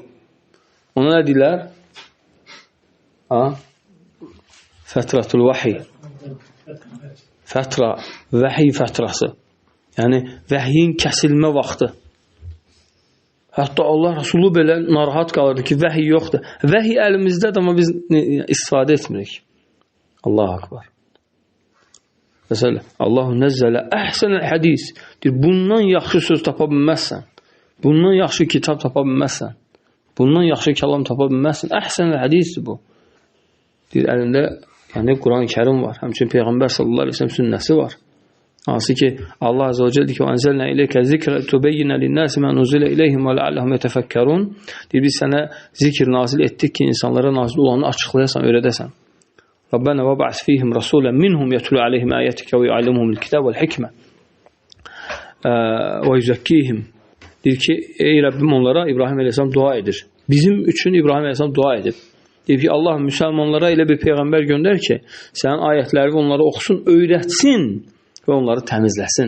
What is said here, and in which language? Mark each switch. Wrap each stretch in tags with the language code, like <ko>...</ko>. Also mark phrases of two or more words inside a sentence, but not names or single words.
<az>Ona nə deyilər?</az> <ar>فترة الوحي.</ar> <az>Fətra, vəhiy fətrası. Yəni, vəhiyin kəsilmə vaxtı. Hətta Allah Rasulü belə narahat qalırdı ki, vəhiy yoxdur. Vəhiy əlimizdədir, amma biz istifadə etmirik.</az> <ar>الله أكبر. Məsələn, الله نزل أحسن الحديث.</ar> <az>Deyir, bundan yaxşı söz tapa bilməzsən. Bundan yaxşı kitab tapa bilməzsən. Bundan yaxşı kəlam tapa bilməzsən.</az> <ar>أحسن الحديث</ar> <az>bu. Deyir, əlində yəni Quran-ı Kərim var. Həmçinin Peyğəmbər</az> <ar>صلى الله عليه وسلم</ar> <az>sünnəsi var. Hansı ki, Allah</az> <ar>عز وجل</ar> <az>ki,</az> <ar>"أنزلنا إليك الذكر لتبين للناس ما نزل إليهم ولعلهم يتفكرون."</ar> <az>Deyir, biz sənə zikr nazil etdik ki, insanlara nazil olanı açıqlayasan, öyrədəsən.</az> <ar>ربنا وابعث فيهم رسولا منهم يتلو عليهم آياتك ويعلمهم الكتاب والحكمة ويزكيهم.</ar> <az>Deyir ki, ey Rəbbim onlara İbrahim əleyhissalam dua edir. Bizim üçün İbrahim əleyhissalam dua edib. Deyir ki, Allah müsəlmanlara elə bir peyğəmbər göndər ki, sənin ayətləri onlara oxusun, öyrətsin və onları təmizləsin.</az>